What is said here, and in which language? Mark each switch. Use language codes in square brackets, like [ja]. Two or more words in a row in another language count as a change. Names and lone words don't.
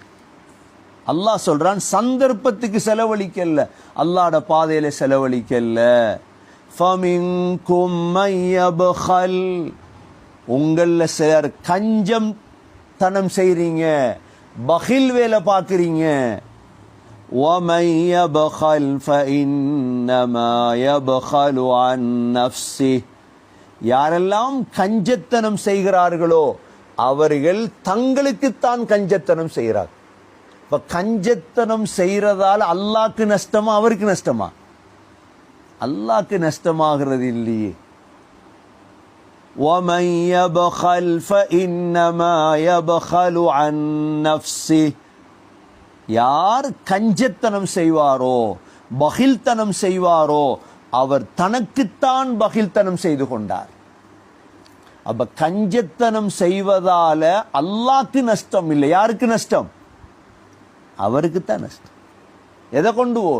[ta] அல்லாஹ் சொல்றான் சந்தர்ப்பத்துக்கு செலவழிக்கல, அல்லாஹ்ட பாதையில செலவழிக்கல. [ar] فمنكم من يبخل, [ta] உங்கள சிலர் கஞ்சம் தனம் செய்றீங்க, பகில் வேலை பார்க்குறீங்க. [ar] وَمَنْ يَبْخَلْ فَإِنَّمَا يَبْخَلُ عَنْ نَفْسِهِ, [ta] யாரெல்லாம் கஞ்சத்தனம் செய்கிறார்களோ அவர்கள் தங்களுக்குத்தான் கஞ்சத்தனம் செய்கிறார். இப்ப கஞ்சத்தனம் செய்யறதால அல்லாஹ்க்கு நஷ்டமா அவருக்கு நஷ்டமா? அல்லாஹ்க்கு நஷ்டமாகிறது இல்லையே. [ar] وَمَنْ يَبْخَلْ فَإِنَّمَا يَبْخَلُ عَنْ نَفْسِهِ, [ta] யார் கஞ்சத்தனம் செய்வாரோ, பகில்தனம் செய்வாரோ அவர் தனக்குத்தான் பகில்தனம் செய்து கொண்டார். அப்ப கஞ்சத்தனம் செய்வதால அல்லாஹ்க்கு நஷ்டம் இல்லை, யாருக்கு நஷ்டம்? அவருக்குத்தான் நஷ்டம். எதை கொண்டு போ?